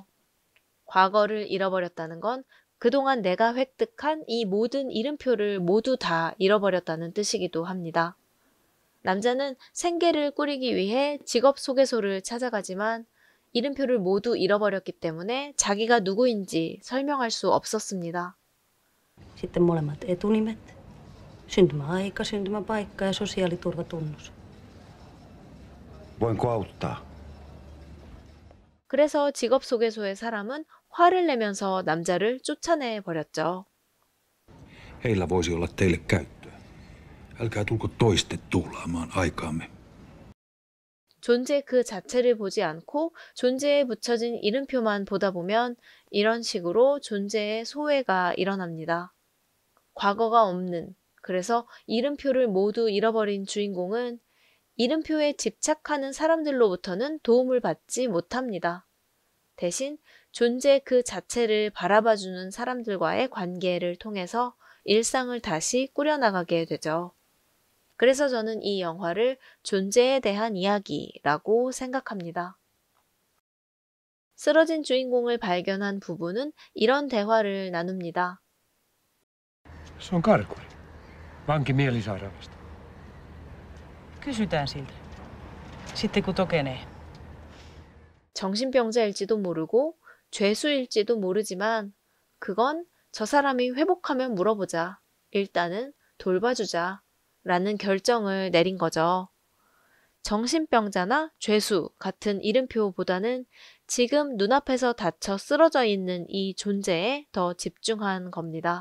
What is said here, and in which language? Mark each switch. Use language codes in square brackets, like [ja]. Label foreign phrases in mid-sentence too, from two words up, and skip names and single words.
[ko] 과거를 잃어버렸다는 건 그동안 내가 획득한 이 모든 이름표를 모두 다 잃어버렸다는 뜻이기도 합니다. 남자는 생계를 꾸리기 위해 직업 소개소를 찾아가지만 이름표를 모두 잃어버렸기 때문에 자기가 누구인지 설명할 수 없었습니다. [fi] Sitten molemmat etunimet, syntymäaika, syntymäpaikka ja sosiaaliturvatunnus. Voinko auttaa? [ko] 그래서 직업 소개소의 사람은 화를 내면서 남자를 쫓아내 버렸죠. [fi] Heillä voisi olla teille käyttöä. Älkää tulko toiste tuhlaamaan aikaamme. [ko] 존재 그 자체를 보지 않고 존재에 붙여진 이름표만 보다 보면 이런 식으로 존재의 소외가 일어납니다. 과거가 없는, 그래서 이름표를 모두 잃어버린 주인공은 이름표에 집착하는 사람들로부터는 도움을 받지 못합니다. 대신 존재 그 자체를 바라봐주는 사람들과의 관계를 통해서 일상을 다시 꾸려나가게 되죠. 그래서 저는 이 영화를 존재에 대한 이야기라고 생각합니다. 쓰러진 주인공을 발견한 부부는 이런 대화를 나눕니다. [fi] Se on karkuri. Vanki mielisairaalasta. Kysytään siltä. Sitten kun tokenee. [ko] 정신병자일지도 모르고 죄수일지도 모르지만 그건 저 사람이 회복하면 물어보자. 일단은 돌봐주자 라는 결정을 내린 거죠. 정신병자나 죄수 같은 이름표보다는 지금 눈앞에서 닫혀 쓰러져 있는 이 존재에 더 집중한 겁니다.